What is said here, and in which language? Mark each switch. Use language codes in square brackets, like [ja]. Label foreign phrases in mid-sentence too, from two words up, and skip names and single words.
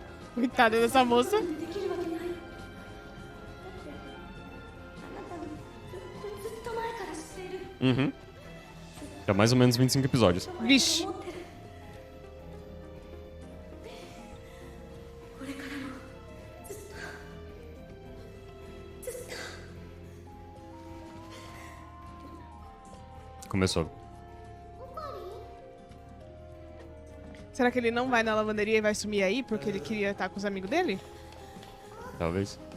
[pt] Coitada dessa moça. [ja] できるわけない。だってあなたをずっと前から知っている。 Uhum. [pt] É mais ou menos 25 episódios. Vixe. [ja] 思ってる。これからもずっとずっと。 [pt] Começou. Será que ele não vai na lavanderia e vai sumir aí porque ele queria estar com os amigos dele? Talvez.